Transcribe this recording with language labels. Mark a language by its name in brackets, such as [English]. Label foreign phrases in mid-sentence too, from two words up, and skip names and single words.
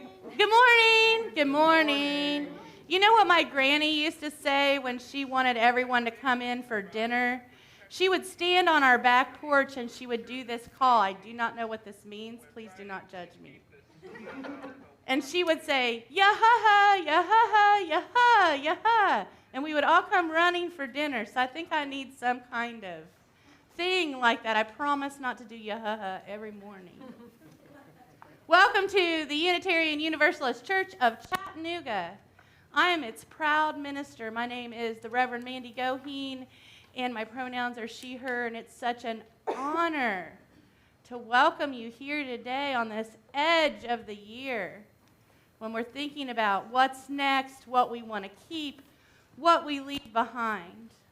[English] Good morning. Good morning. You know what my granny used to say when she wanted everyone to come in for dinner? She would stand on our back porch and she would do this call. I do not know what this means. Please do not judge me. And she would say, "Ya-ha-ha, ya-ha-ha, ya-ha, ya-ha." And we would all come running for dinner. So I think I need some kind of thing like that. I promise not to do ya-ha-ha every morning. Welcome to the Unitarian Universalist Church of Chattanooga. I am its proud minister. My name is the Reverend Mandy Goheen, and my pronouns are she, her, and it's such an honor to welcome you here today on this edge of the year when we're thinking about what's next, what we want to keep, what we leave behind.